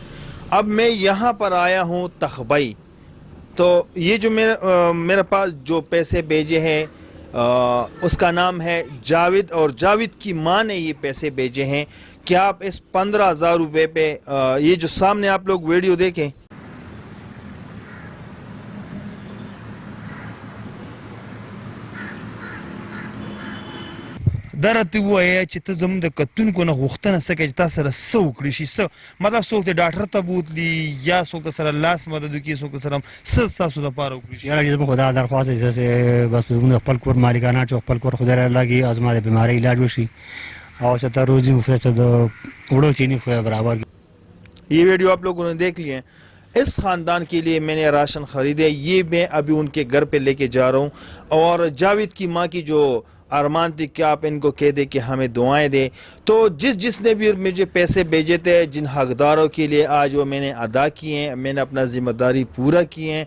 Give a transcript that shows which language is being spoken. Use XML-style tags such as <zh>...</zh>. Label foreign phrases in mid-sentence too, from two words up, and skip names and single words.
<ur>اب میں یہاں پر آیا ہوں تخبئی. تو یہ جو میرے پاس جو پیسے بھیجے ہیں اس کا نام ہے جاوید, اور جاوید کی ماں نے یہ پیسے بھیجے ہیں. کیا آپ اس 15,000 روپے پہ یہ جو سامنے آپ لوگ ویڈیو دیکھیں,</ur> <ps>درته وایي چې ته زموږ د کتونکو نه غوښتنه څه کوې چې تا سره څه وکړي شي, څه مطلب څوک دې ډاکټر ته بوتلي یا څوک در سره لاس مدد وکړي, څوک در سره څه ستاسو دپاره وکړي شي. یاره چې زموږ خو دا درخواست دی چې بس زموږ خپل کور مالکانه چې خپل کور خدای را لګي او زما د بیمارۍ علاج وشي او چې ته روزي مو څه د وړو چینی خو برابر.</ps> <ur>یہ ویڈیو آپ لوگوں نے دیکھ لیے. اس خاندان کے لیے میں نے راشن خریدے, یہ میں ابھی ان کے گھر پہ لے کے جا رہا ہوں. اور جاوید کی ماں کی جو ارمان تھی کہ آپ ان کو کہہ دیں کہ ہمیں دعائیں دیں, تو جس نے بھی مجھے پیسے بھیجے تھے, جن حقداروں کے لیے آج وہ میں نے ادا کیے ہیں, میں نے اپنا ذمہ داری پورا کی ہیں.</ur>